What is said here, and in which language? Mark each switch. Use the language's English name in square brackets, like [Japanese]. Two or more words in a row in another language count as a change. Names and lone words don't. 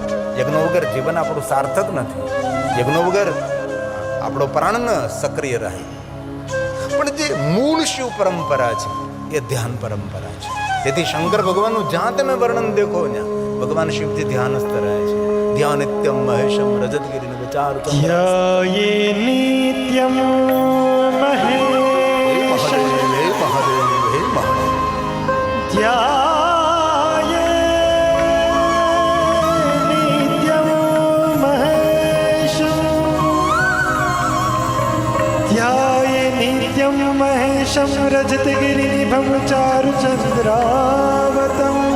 [Gujarati] યજ્ઞો વગર જીવન આપણું સાર્થક નથી. યજ્ઞો વગર આપણો પ્રાણ ન સક્રિય રહે. પણ જે મૂળ શિવ પરંપરા છે એ ધ્યાન પરંપરા છે. તેથી શંકર ભગવાનનું જ્યાં તમે વર્ણન દેખો ત્યાં ભગવાન શિવથી ધ્યાનસ્થ રહે છે. [Sanskrit] ધ્યાન નિત્યમ મહેશમ રજતગીરીને વિચાર ध्याये नित्यं महेशं [Gujarati] હે મહાદેવ, હે મહાદેવ. [Sanskrit] ध्याये नित्यं महेशं ध्याये नित्यं महेशं रजतगिरिनिभं चारुचन्द्रावतं